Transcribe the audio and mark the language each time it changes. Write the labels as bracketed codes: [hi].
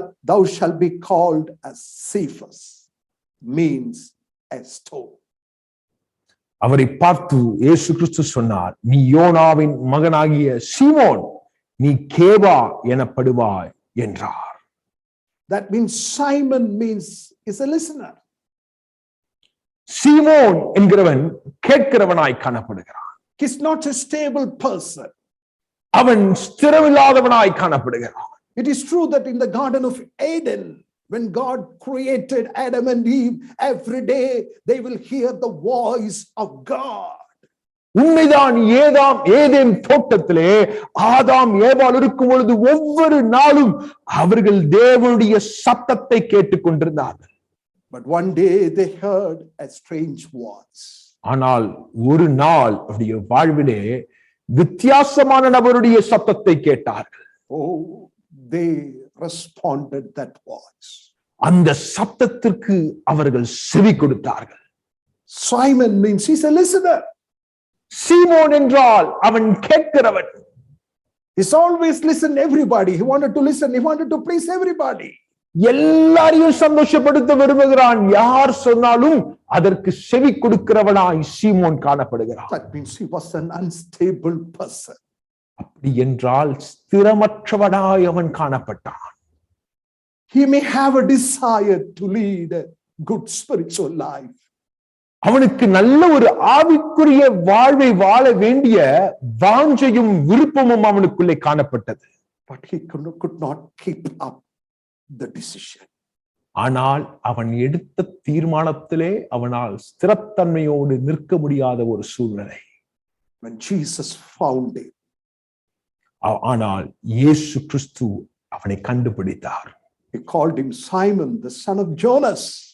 [en] Thou shalt be called as Cephas," means a stone. [ta] அவரை பார்த்து இயேசு கிறிஸ்து சொன்னார், நீ யோனாவின் மகனாகிய சீமோன், நீ கேபா எனப்படுவாய் என்றார். [en] That means Simon is a listener. [ta] Simon என்கிறவன் கேட்கிறவனாய் காணப்படுகிறான். [en] He's not a stable person. [ta] அவன் ஸ்திரமில்லாதவனாய் காணப்படுகிறான். [en] It is true that in the Garden of Eden, when God created Adam and Eve, every day they will hear the voice of God. [ta] உண்மைதான், Eden தோட்டத்திலே ஆதாம் ஏவாள் இருக்கும் பொழுது ஒவ்வொரு நாளும் அவர்கள் தேவனுடைய சத்தத்தை கேட்டுக் கொண்டிருந்தார்கள். [en] But one day they heard a strange voice. [ta] ஆனால் ஒரு நாள் அவருடைய வாழ்விலே வித்தியாசமான நபருடைய சத்தத்தை கேட்டார்கள். [en] Oh, they responded that voice. [ta] அந்த சத்தத்திற்கு அவர்கள் செவி கொடுத்தார்கள். [en] Simon means he's a listener. [ta] சீமோன் என்றால் அவன் கேட்கிறவன். [en] He's always listened everybody. He wanted to listen. He wanted to please everybody. [ta] எல்லாரையும் சந்தோஷப்படுத்த விரும்புகிறான். யார் சொன்னாலும் அதற்கு செவி கொடுக்கிறவனாய் சீமோன் காணப்படுகிறான். [en] That means he was an unstable person. [ta] அப்படி என்றால் ஸ்திரமற்றவனாய் அவன் காணப்பட்டான். [en] He may have a desire to lead a good spiritual life. [ta] அவனுக்கு நல்ல ஒரு ஆவிக்குரிய வாழ்வை வாழ வேண்டிய வாஞ்சையும் விருப்பமும் அவனுக்குள்ளே காணப்பட்டது. [en] But he could not keep up the decision. [ta] ஆனால் அவன் எடுத்த தீர்மானத்திலே அவனால் ஸ்திரத்தன்மையோடு நிற்க முடியாத ஒரு சூழ்நிலை. [en] When Jesus found him, [ta] ஆனால் இயேசு கிறிஸ்து அவனை கண்டுபிடித்தார். [en] he called him Simon, the son of Jonas.